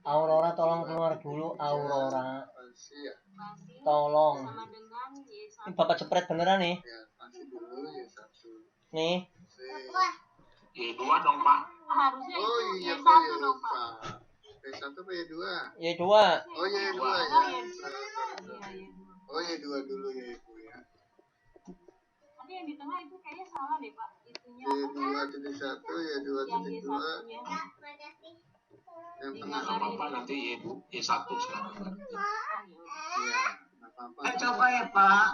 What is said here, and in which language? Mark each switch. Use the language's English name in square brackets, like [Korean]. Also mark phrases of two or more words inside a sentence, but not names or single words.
[Indonesian] Aurora tolong keluar dulu, Aurora. Tolong. sama dengan Y1. Ini Bapak cepret beneran nih. Ya, spasi dulu Y1. Nih. Y2 dong Pak. Harusnya Oh itu iya Y1 Pak, dong Pak. Y1 apa Y2? Y2. Oh Y2 ya. Iya, Y2. Oh Y2 dulu ya Ibu ya. Tapi yang di tengah itu kayaknya salah deh Pak. Itunya Y2.1, yang Y2.2. Y1-nya. Yang Nggak tengah apa-apa nanti Y1 sekarang. iya, nggak apa-apa. Coba ya Pak.